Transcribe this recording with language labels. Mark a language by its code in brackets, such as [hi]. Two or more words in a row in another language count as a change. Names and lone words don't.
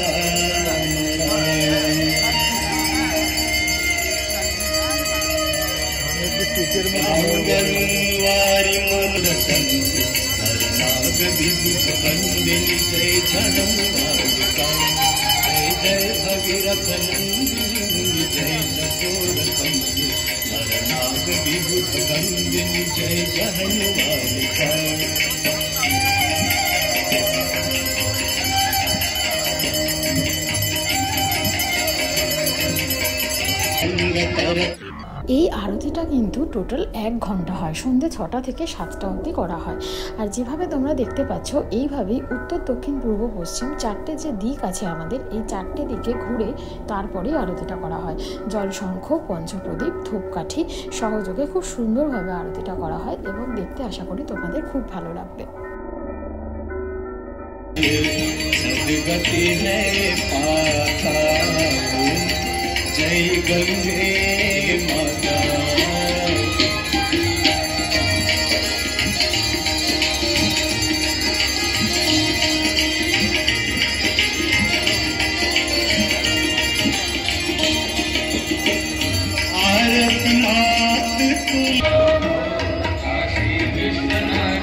[sa] वारि मनसन्ति विभुतवन्दिनि जय जनमालिका जय जय भगीरथ नन्दिनि जय चकोरकन्दिनि नरनाग विभुतवन्दिनि जय जनमालिका [bn] এই আরতিটা কিন্তু টোটাল 1 ঘন্টা হয়, সন্ধ্যে 6টা থেকে 7টা অবধি করা হয়। আর যেভাবে তোমরা দেখতে পাচ্ছ, এইভাবেই উত্তর দক্ষিণ পূর্ব পশ্চিম 4টে যে দিক আছে আমাদের, এই 4টে দিকে ঘুরে তারপরেই আরতিটা করা হয়। জলশঙ্খ, পঞ্চপ্রদীপ, ধূপকাঠি সহযোগে খুব সুন্দরভাবে আরতিটা করা হয় এবং দেখতে আশা করি তোমাদের খুব ভালো লাগবে। [hi] जय गंगे माता आरती मात तुम काशी विश्वनाथ